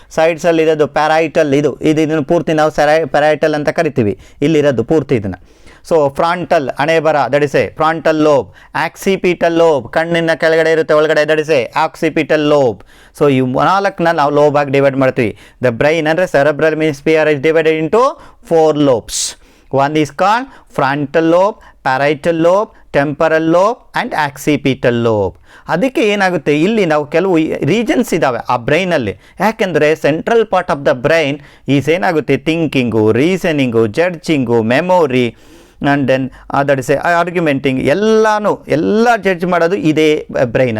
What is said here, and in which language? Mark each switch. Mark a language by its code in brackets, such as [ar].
[kn] ಸೈಡ್ಸಲ್ಲಿರೋದು ಪ್ಯಾರೈಟಲ್. ಇದನ್ನು ಪೂರ್ತಿ ನಾವು ಪ್ಯಾರೈಟಲ್ ಅಂತ ಕರಿತೀವಿ, ಇಲ್ಲಿರೋದು ಪೂರ್ತಿ ಇದನ್ನು. [en] So frontal ಹಣೆ ಬರ, that is a frontal lobe. Occipital lobe, [kn] ಕಣ್ಣಿನ ಕೆಳಗಡೆ ಇರುತ್ತೆ ಒಳಗಡೆ, [en] That is a occipital lobe. So [kn] ಈ 4ನ ನಾವು ಲೋಬ್ ಆಗಿ ಡಿವೈಡ್ ಮಾಡ್ತೀವಿ. [en] The brain ಅಂದರೆ cerebral hemisphere is divided into 4 lobes. One is called frontal lobe, parietal lobe, temporal lobe and occipital lobe. [kn] ಅದಕ್ಕೆ ಏನಾಗುತ್ತೆ, ಇಲ್ಲಿ ನಾವು ಕೆಲವು ರೀಜನ್ಸ್ ಇದ್ದಾವೆ ಆ ಬ್ರೈನಲ್ಲಿ. ಯಾಕೆಂದರೆ central part of the brain is ಏನಾಗುತ್ತೆ, thinking, reasoning, ಜಡ್ಜಿಂಗು, memory and then that is A ಆರ್ಗ್ಯುಮೆಂಟಿಂಗ್, ಎಲ್ಲ ಜಡ್ಜ್ ಮಾಡೋದು ಇದೇ ಬ್ರೈನ್.